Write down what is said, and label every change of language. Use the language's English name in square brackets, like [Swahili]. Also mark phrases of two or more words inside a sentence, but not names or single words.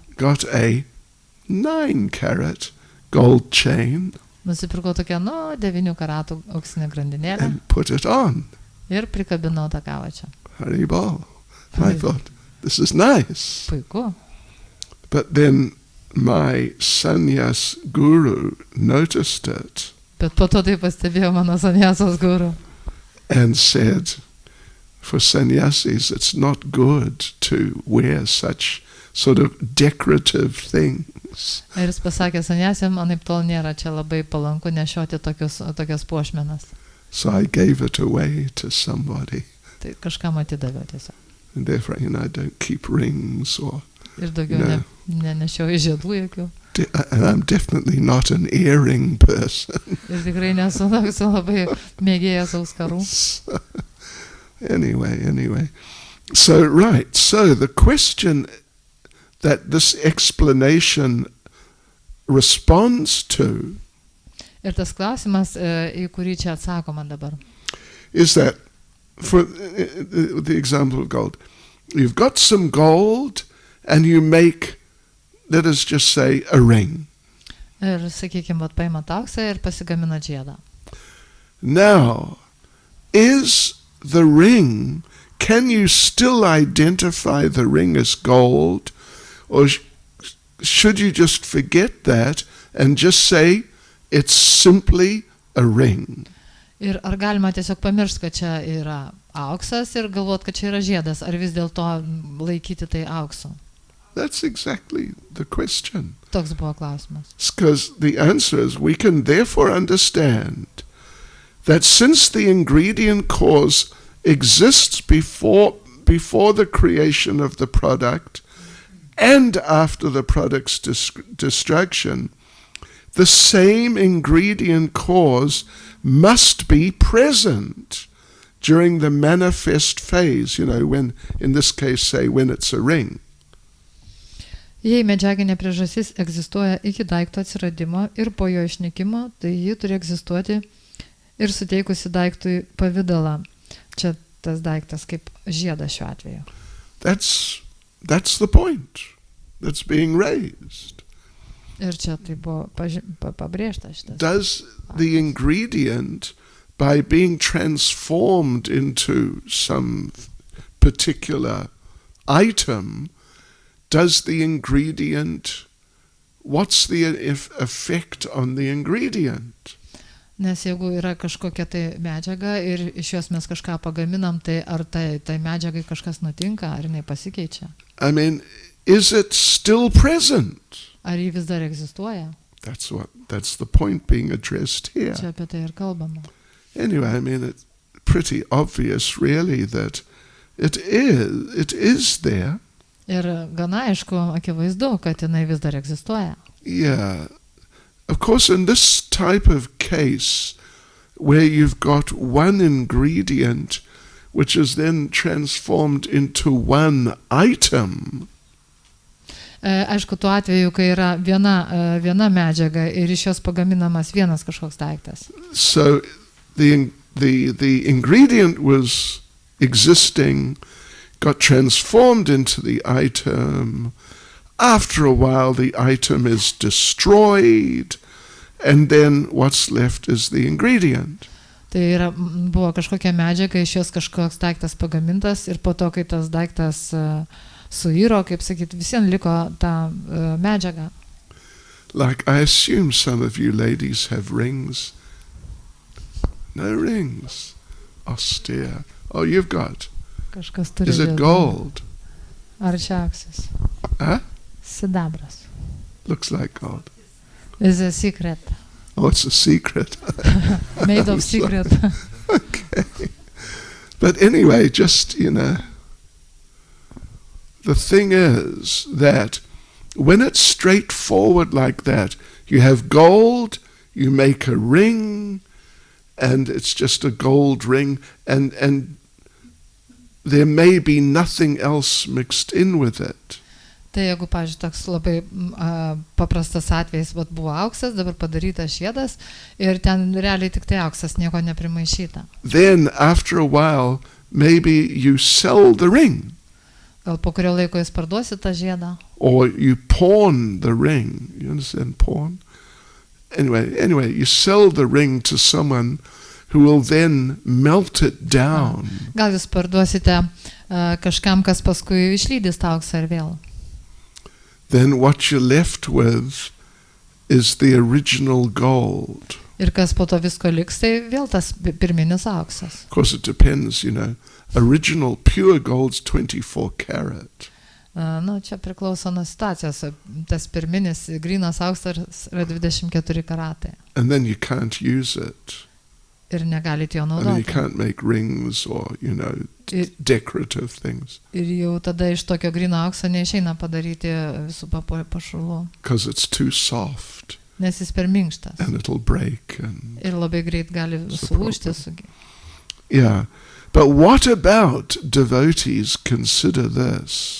[English] got a 9 carat gold chain [Lithuanian] Nusipirkau tokią, 9 karatų auksinę grandinėlę [English] and put it on. [Lithuanian] ir prikabinau tą kavačią. Haribol. [English] I thought, this is nice. [Lithuanian] Puiku. [English] But then my sannyas guru noticed it [Lithuanian] Bet po to tai pastebėjo mano sanjasos guru. [English] and said, for sannyasis, it's not good to wear such sort of decorative things. [Lithuanian] Ir jis pasakė, sanjasiam, anaip tol nėra čia labai palanku nešioti tokias puošmenas. [English] So I gave it away to somebody. [Lithuanian] Tai kažkam atidaviau tiesiog. [English] And therefore, I don't keep rings or... [Lithuanian] Ir daugiau nenešiau žiedų jokių. [English] And I'm definitely not an earring person. [Lithuanian] Ir tikrai nesu labai mėgėjęs auskarų. [English] Anyway. So, right. So the question that this explanation responds to [Lithuanian] Ir tas klausimas, į kurį čia atsakoma dabar. [English] is that, for the example of gold, you've got some gold and you make, let us just say, a ring. [Lithuanian] Ir, sakykime, paimat auksą ir pasigaminat žiedą. [English] Now, is the ring, can you still identify the ring as gold, or should you just forget that and just say it's simply a ring? [Lithuanian] Ir ar galima tiesiog pamiršti, kad čia yra auksas ir galvot, kad čia yra žiedas, ar vis dėlto laikyti tai auksu? [English] That's exactly the question. [Lithuanian] Toks buvo klausimas. [English] Because the answer is, we can therefore understand that since the ingredient cause exists before the creation of the product and after the product's destruction, the same ingredient cause must be present during the manifest phase, when, in this case, say, when it's a ring. [Lithuanian] Jei medžiaginė priežastis egzistuoja iki daikto atsiradimo ir po jo išnykimo, tai ji turi egzistuoti ir suteikusi daiktui pavidalą. Čia tas daiktas kaip žiedas šiuo atveju. [English] That's the point. that's being raised. [Lithuanian] Ir čia tai buvo pabrėžta šitas. [English] Does the ingredient, by being transformed into some particular item, does the ingredient, what's the effect on the ingredient? [Lithuanian] Nes jeigu yra kažkokia tai medžiaga ir iš jos mes kažką pagaminam, tai ar tai medžiagai kažkas nutinka, ar jinai pasikeičia? [English] I mean, is it still present? [Lithuanian] Ar ji vis dar egzistuoja? [English] That's the point being addressed here. [Lithuanian] Čia apie tai ir kalbama. [English] Anyway, I mean, it's pretty obvious really that it is there. [Lithuanian] Ir gana aišku, akivaizdu, kad jinai vis dar egzistuoja. [English] Yeah. Of course, in this type of case, where you've got one ingredient which is then transformed into one item, [Lithuanian] aišku, tuo atveju, kai yra viena medžiaga ir iš jos pagaminamas vienas kažkoks daiktas. [English] so the ingredient was existing, got transformed into the item. After a while, the item is destroyed, and then what's left is the ingredient. [Lithuanian] Tai buvo kažkokia medžiaga, iš jos kažkoks daiktas pagamintas ir po to, kai tas daiktas suiro, kaip sakyt, visiems liko ta medžiaga. [English] Like, I assume some of you ladies have rings. No rings. Austere. Oh, you've got. [Lithuanian] Kažkas turi. [English] Is it gold? [Lithuanian] Ar čia auksas? Huh? Sidabras. [English] Looks like gold. It's a secret. Oh, it's a secret. Made of secret. Okay. But anyway, just, the thing is that when it's straightforward like that, you have gold, you make a ring, and it's just a gold ring, and there may be nothing else mixed in with it. [Lithuanian] Tai jeigu, pavyzdžiui, toks labai paprastas atvejis, buvo auksas, dabar padarytas žiedas ir ten realiai tik tai auksas, nieko neprimaišyta. [English] Then after a while, maybe you sell the ring. [Lithuanian] Gal po kurio laiko jūs parduosi tą žiedą? [English] Or you pawn the ring. You understand pawn? Anyway, you sell the ring to someone who will then melt it down. [Lithuanian] Gal jūs parduosite kažkam, kas paskui išlydys tą auksą ir vėl. [English] Then what you're left with is the original gold. [Lithuanian] Ir kas po to visko liks, tai vėl tas pirminis auksas. [English] Of course, it depends, Original pure gold's 24 karat. [Lithuanian] Čia priklauso nuo situacijos. Tas pirminis grynas auksas yra 24 karatai. [English] And then you can't use it. [Lithuanian] Ir negalite jo [English] And [Lithuanian] naudoti. [English] you can't make rings or, decorative things. [Lithuanian] Ir jau tada iš tokio gryno aukso neišeina padaryti visų pašulų. [English] Because it's too soft. [Lithuanian] Nes jis per minkštas. [English] And it'll break. [Lithuanian] Ir labai greit gali sulūžti. [English] Yeah. But what about devotees consider this?